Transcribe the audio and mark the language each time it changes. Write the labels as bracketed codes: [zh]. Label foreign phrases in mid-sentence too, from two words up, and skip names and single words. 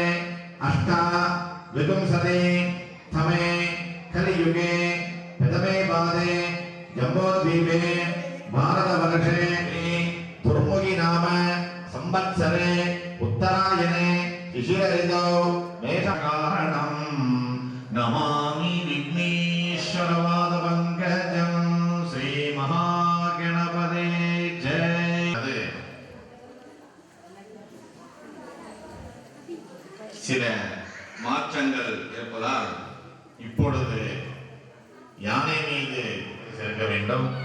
[sa] अष्टा विपुंसते तमे कलियुगे प्रथमे पादे जम्बोद्वीपे भारतवर्षे दुर्मुखी नाम संवत्सरे उत्तरायणे शिशिरऋतौ मेषकारणं नमामि विघ्नेश्वरपादपङ्कजं श्रीमहागणपते जय। [ta] சில மாற்றங்கள் இருப்பதால் இப்பொழுது யானை மீது செல்ல வேண்டும்.